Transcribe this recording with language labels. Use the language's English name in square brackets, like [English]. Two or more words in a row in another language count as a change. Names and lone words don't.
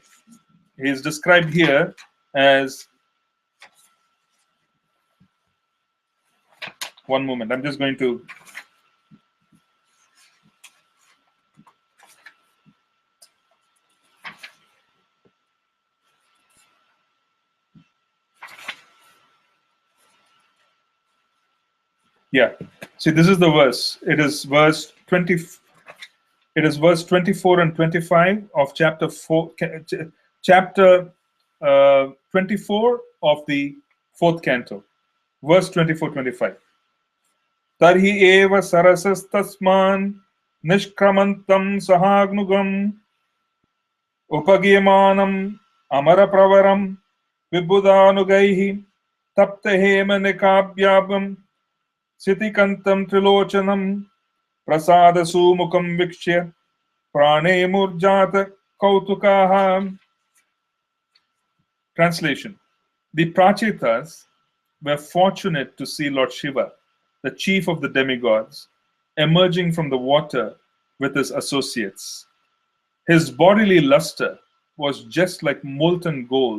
[English] He is described here as, one moment, I'm just going to, yeah. See, this is the verse. It is verse 20. It is verse 24 and 25 of chapter 4, chapter 24 of the 4th canto. Verse 24-25. [Sanskrit] तर्ह्येव सरसस्तस्मान् निष्क्रामन्तं सहानुगम् उपगीयमानम् अमरप्रवरं विबुधानुगैः तप्तहेम निकायाभं शितिकण्ठं त्रिलोचनम् प्रसाद सुमुखं वीक्ष्य प्रणेमुर्जात कौतुकाः. [English] Translation. The Prachetas were fortunate to see Lord Shiva, the chief of the demigods, emerging from the water with his associates. His bodily luster was just like molten gold.